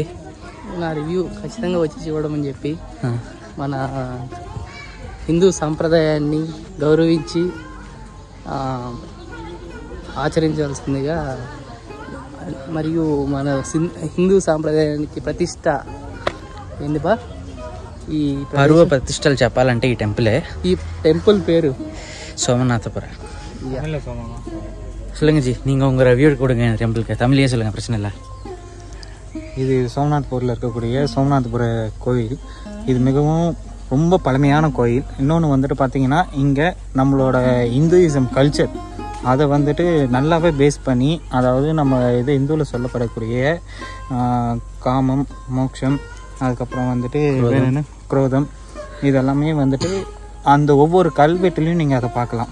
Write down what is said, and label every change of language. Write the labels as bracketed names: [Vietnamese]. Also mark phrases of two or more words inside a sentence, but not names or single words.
[Telugu] నా రివ్యూ ఖచ్చితంగా వచ్చి చూడడం అని చెప్పి మన హిందూ సాంప్రదాయాన్ని గౌరవించి ఆచరించాల్సిందిగా, మరియు మన హిందూ సాంప్రదాయానికి ప్రతిష్ట ఏంది బా, ఈ పరువు ప్రతిష్టలు చెప్పాలంటే ఈ టెంపులే. ఈ టెంపుల్ పేరు [Tamil] சோமநாதபுர. சொல்லுங்க ஜி, நீங்கள் உங்கள் ரிவ்யூ கொடுங்க டெம்பிளுக்கு, தமிழ்லேயே சொல்லுங்கள், பிரச்சனை இல்லை. இது சோமநாத்பூரில் இருக்கக்கூடிய சோமநாதபுர கோவில். இது மிகவும் ரொம்ப பழமையான கோயில். இன்னொன்று வந்துட்டு பார்த்திங்கன்னா இங்கே நம்மளோட [English] Hinduism culture [Tamil] அதை வந்துட்டு நல்லாவே பேஸ் பண்ணி, அதாவது நம்ம இது இந்துவில் சொல்லப்படக்கூடிய காமம், மோட்சம், அதுக்கப்புறம் வந்துட்டு குரோதம், இதெல்லாமே வந்துட்டு அந்த ஒவ்வொரு கல்வெட்டுலேயும் நீங்கள் அதை பார்க்கலாம்.